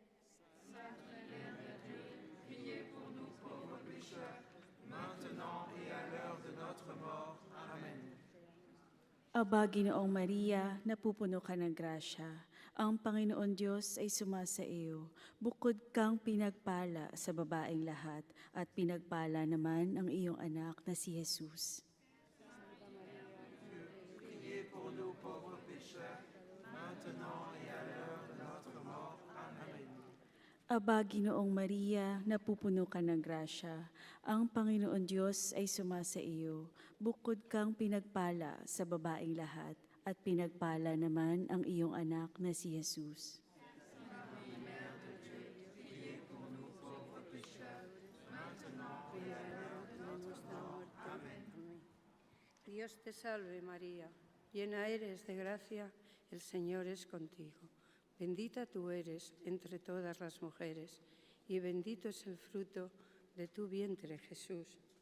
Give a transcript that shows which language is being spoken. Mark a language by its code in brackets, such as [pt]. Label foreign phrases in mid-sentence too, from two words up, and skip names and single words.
[tl] Aba, Ginoong Maria, napupuno ka ng grasya. Ang Panginoon Diyos ay sumasa iyo. Bukod kang pinagpala sa babaeng lahat, at pinagpala naman ang iyong anak na si Jesus. [fr] Priez pour nous pauvres pécheurs, maintenant et à l'heure de notre mort. Amen. [tl] Aba, Ginoong Maria, napupuno ka ng grasya. Ang Panginoon Diyos ay sumasa iyo. Bukod kang pinagpala sa babaeng lahat, at pinagpala naman ang iyong anak na si Jesus. [es] Dios te salve María, llena eres de gracia, el Señor es contigo. Bendita tú eres entre todas las mujeres, y bendito es el fruto de tu vientre, Jesús.